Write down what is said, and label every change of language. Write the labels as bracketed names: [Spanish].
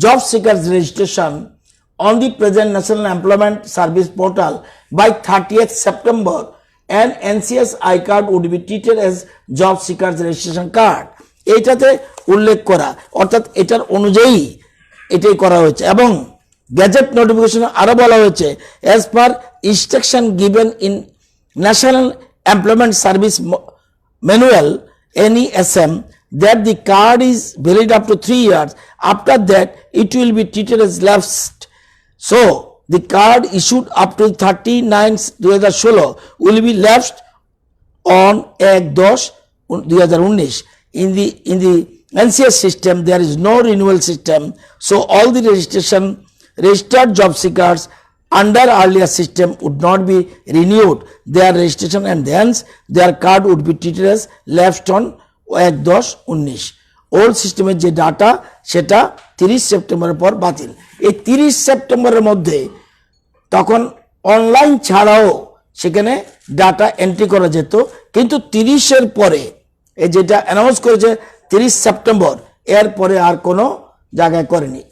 [English] Seekers registration on the present National Employment Service portal by 30th September, and NCS I-card would be treated as job seekers registration card. [Bangla] এইটাতে উল্লেখ করা, অর্থাৎ এটার অনুযায়ী এটাই করা হয়েছে। এবং গ্যাজেট নোটিফিকেশন আরো বলা হয়েছে, [English] as per instruction given in National Employment Service Manual NESM, that the card is valid up to 3 years. After that, it will be treated as lapsed. So, the card issued up to 30/9/2016 will be lapsed on 1/10/2019. In the NCS system, there is no renewal system. So, all the registered job seekers under earlier system would not be renewed their registration, and hence their card would be treated as lapsed on 1/10/19. [Bangla] Old সিস্টেমের যে data সেটা 30 সেপ্টেম্বরের পর বাতিল। এই 30 সেপ্টেম্বরের মধ্যে তখন অনলাইন ছাড়াও সেখানে ডাটা এন্ট্রি করা যেত, কিন্তু 30-এর পরে এই যেটা অ্যানাউন্স করেছে 30 সেপ্টেম্বর, এর পরে আর কোনো জায়গায় করেনি।